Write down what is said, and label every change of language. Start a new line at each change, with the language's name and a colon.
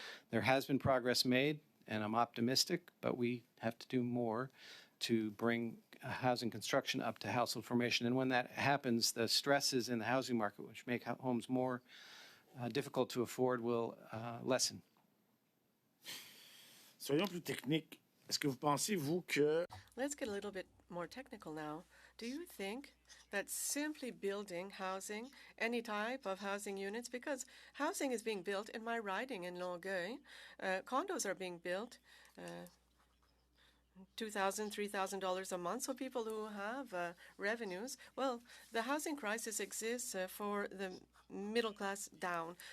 English: There has been progress made, and I'm optimistic, but we have to do more to bring housing construction up to household formation. And when that happens, the stresses in the housing market, which make homes more difficult to afford, will lessen.
French: Soyons plus techniques. Est-ce que vous pensez, vous, que...
English: Let's get a little bit more technical now. Do you think that simply building housing, any type of housing units, because housing is being built in my riding in Longueuil, condos are being built, $2,000, $3,000 a month. So people who have revenues, well, the housing crisis exists for the middle class down.